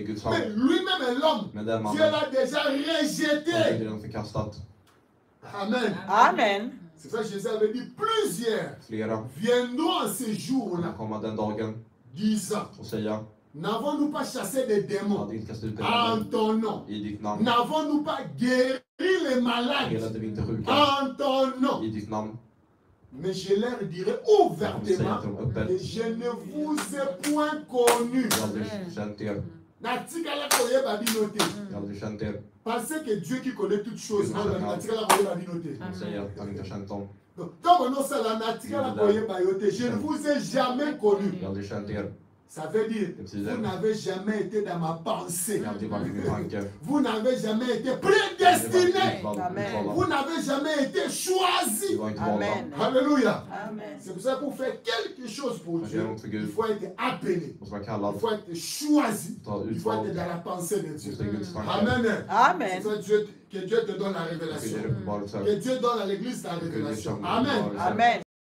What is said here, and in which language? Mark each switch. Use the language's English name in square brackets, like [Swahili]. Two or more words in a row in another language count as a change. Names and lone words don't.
[French] Mais lui-même, l'homme, Dieu l'a déjà rejeté. Amen. Amen. C'est ça que Jésus avait dit, plusieurs viendront en ce jour-là, disant, N'avons-nous pas chassé des démons [Swedish] Hade inte kastat ut [French] en [Swedish] demoner [French] ton nom? [Swedish] i ditt namn? [French] N'avons-nous pas guéri les malades [Swedish] Helade vi inte sjuka [French] en ton nom? [Swedish] i ditt namn? [French] Mais je leur dirai [Swedish] Jag kommer säga [French] ouvertement [Swedish] till dem öppet. [French] que je ne vous ai point connu. [Swedish] Jag har aldrig känt er. [Lingala] Natikala koyeba bino te. [Swedish] Jag har aldrig känt er. [French] Pensez que Dieu qui connaît toutes choses, [Lingala] natikala koyeba bino te. [Swedish] Han säger att han inte har känt dem. [French] Comme non ça la [Lingala] natikala koyeba yo te. [French] Je ne vous ai jamais connu. [Swedish] Jag har aldrig känt er. [French] Ça veut dire, vous n'avez jamais été dans ma pensée. [Swedish] Jag har aldrig varit i min tanke. [French] Vous n'avez jamais été prédestiné. Amen. Vous n'avez jamais été [Swedish] Vi [French] choisi. [Swedish] var inte valda. [French] Amen. Alléluia. Amen. C'est pour ça que pour faire quelque chose pour Dieu, il faut être appelé. [Swedish] Måste vara [French] Il [Swedish] kallad. [French] faut être choisi. [Swedish] Ta [French] Il faut être [Swedish] utvald. [French] dans la pensée de Dieu. [Swedish] Måste i Guds tanke. [French] Amen. Amen. C'est ça, que Dieu te donne la [Swedish] Jag [French] révélation. [Swedish] ger uppenbarelse. [French] Que Dieu donne à l'église la révélation. Amen. Amen.